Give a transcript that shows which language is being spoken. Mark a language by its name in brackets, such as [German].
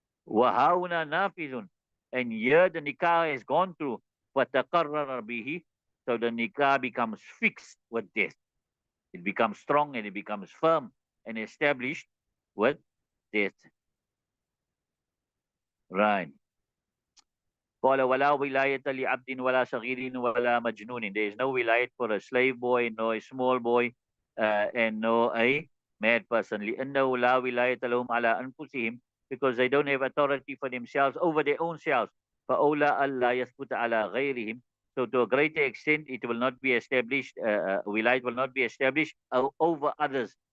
[Arabic] وَهَاهُنَا نَافِذٌ, [English] and here the nikah has gone through. [Arabic] وَتَقَرَّرَ بِهِ, [English] so the nikah becomes fixed with death. It becomes strong and it becomes firm and established with death. Right. [Arabic] قال ولا ولاية لعبد ولا صغير ولا مجنون. [English] There is no wilayat for a slave boy, no a small boy, and no a mad person. [Arabic] لأنه لا ولاية لهم على أنفسهم, [English] because they don't have authority for themselves over their own selves. [Arabic] فَأَوْلَى أَلَّا يَثْبُتَ عَلَى غَيْرِهِمْ. [English] So to a greater extent, it will not be established, wilayat will not be established over others.